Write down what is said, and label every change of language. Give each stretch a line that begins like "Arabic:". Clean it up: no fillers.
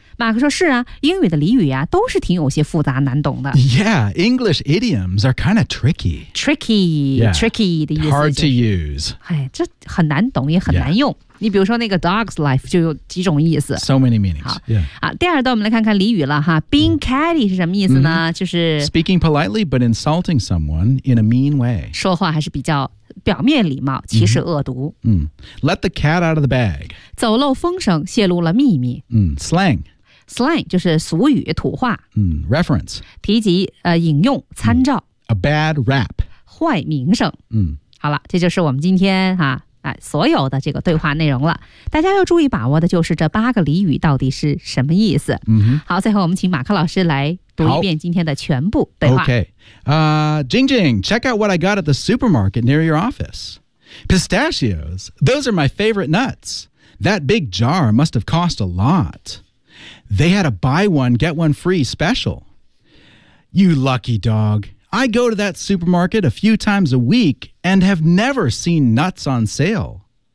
Chinese: 马克说是啊英语的俚语啊都是挺有些复杂难懂的。
English: Yeah, English idioms are kind of tricky. Tricky,、 yeah.
Chinese: tricky 的意思、就是。
English: Hard to use.
Chinese: 哎这很难懂也很难用。Yeah. 你比如说那个 dog's life 就有几种意思。
English: So many meanings.
Chinese: 好、
English: yeah.
Chinese: 第二段我们来看看俚语了哈。 Being catty 是什么意思呢、就是。
English: Speaking politely, but insulting someone in a mean way.
Chinese: 说话还是比较表面礼貌其实恶毒。
English: Let the cat out of the bag.
Chinese: 走漏风声泄露了秘密。
English: Slang.
Chinese: Slang 就是俗语土话、
English: reference
Chinese: 提及、引用参照、
English: a bad rap
Chinese: 坏名声、好了这就是我们今天、所有的这个对话内容了大家要注意把握的就是这八个俚语到底是什么意思、好最后我们请马克老师来读一遍今天的全部对话
English: okay. Jing Jing, check out what I got at the supermarket near your office Pistachios, those are my favorite nuts That big jar must have cost a lotThey had a buy one, get one free special. You lucky dog. I go to that supermarket a few times a week and have never seen nuts on sale.